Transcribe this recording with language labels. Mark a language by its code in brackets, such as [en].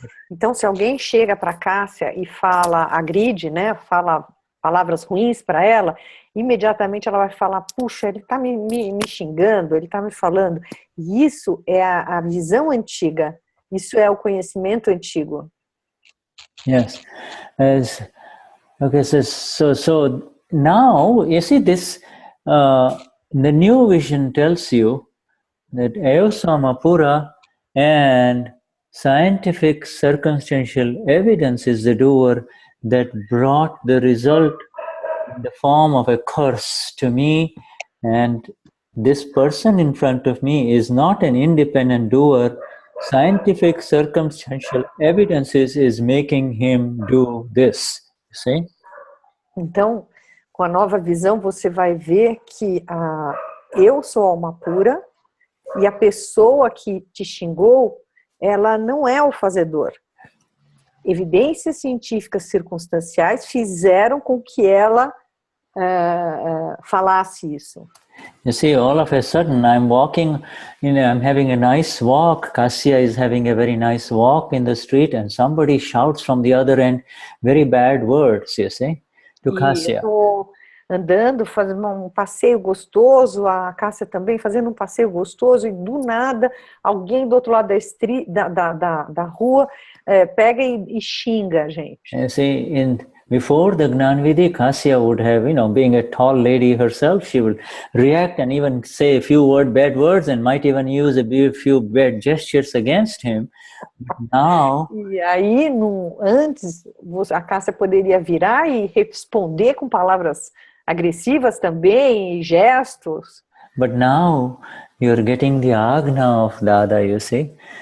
[pt] Então, se alguém chega para Cássia e agride, né, fala palavras ruins para ela, imediatamente ela vai falar, puxa, ele está me xingando, ele está me falando. E isso é a visão antiga, isso é o conhecimento antigo. [en] Yes. Okay, so now, you see this, the new vision tells you that Ayosamapura and scientific circumstantial evidence is the doer that brought the result in the form of a curse to me, and this person in front of me is not an independent doer. Scientific circumstantial evidence is making him do this. You see? [pt] Então, com a nova visão, você vai ver que eu sou alma pura e a pessoa que te xingou, ela não é o fazedor. Evidências científicas circunstanciais fizeram com que ela falasse isso. [en] You see, all of a sudden, I'm walking, I'm having a nice walk. Kasya is having a very nice walk in the street, and somebody shouts from the other end very bad words, you see, to Kasya. [pt] Eu estou andando, fazendo um passeio gostoso, a Cássia também fazendo um passeio gostoso, e do nada, alguém do outro lado da rua pega e xinga a gente. [en] You see, before the Gnan Vidhi, Kasya would have, being a tall lady herself, she would react and even say a few bad words and might even use a few bad gestures against him. Now, [pt] e aí, antes, a Cássia poderia virar e responder com palavras agressivas também, e gestos. [en] But now you're getting the Agna of Dada, you see.